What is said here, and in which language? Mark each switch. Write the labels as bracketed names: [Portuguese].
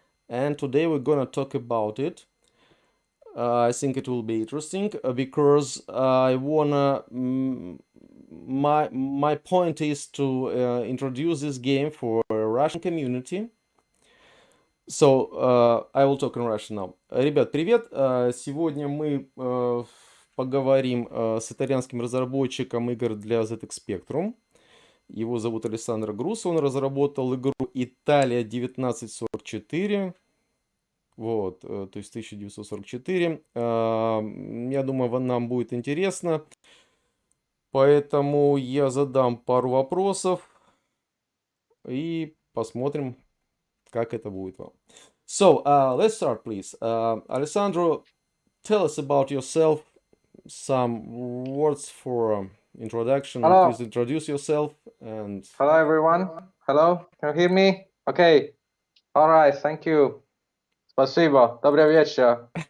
[English] And today we're gonna talk about it. I think it will be interesting because I wanna. My point is to introduce this game for Russian community. So, I will talk in Russian now. [Russian] Ребят, привет! Сегодня мы поговорим с итальянским разработчиком игр для ZX Spectrum. Его зовут Алессандро Груссу. Он разработал игру «Италия 1944». Вот, то есть 1944. Я думаю, нам будет интересно. Поэтому я задам пару вопросов и посмотрим, как это будет вам. [English] So, let's start, please. Alessandro, tell us about yourself. Some words for introduction. Hello. Please introduce yourself and. Hello, everyone. Hello, can you hear me? Okay. All right. Thank you. [Russian] Спасибо. Добрый вечер.